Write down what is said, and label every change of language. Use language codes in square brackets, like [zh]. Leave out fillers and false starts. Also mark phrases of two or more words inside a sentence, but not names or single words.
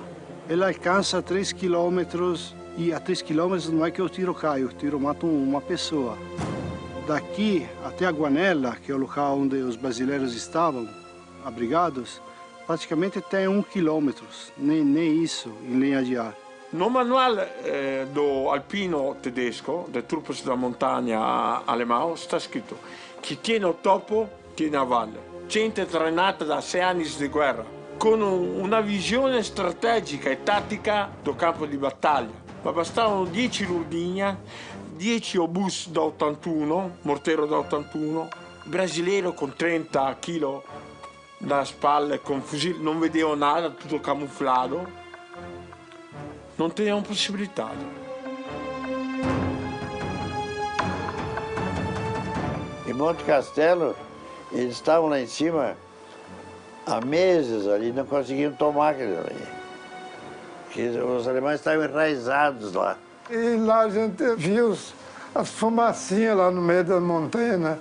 [pt] Ela alcança 3 quilômetros e a 3 quilômetros não é que o tiro cai, o tiro mata uma pessoa. Daqui até a Guanella, que é o local onde os brasileiros estavam abrigados, praticamente tem 1 quilômetro, nem isso em linha de ar. No manual do [it] alpino tedesco, [pt] de [it] Truppes da Montagna [pt] Alemão, está escrito: [it] chi tiene o topo tiene a valle. Gente treinata da 6 anni di guerra, con una visione strategica e tattica do campo di battaglia. Ma bastavano 10 Lurdigna, 10 obus da 81, mortero da 81, brasileiro con 30 kg da spalle, con fucile, non vedevo nada, tutto camuflato. Non tenevamo possibilità. [pt] Em Monte Castelo, eles estavam lá em cima há meses ali, não conseguiam tomar aquilo ali. Porque os alemães estavam enraizados lá. E lá a gente viu as fumacinhas lá no meio da montanha, né?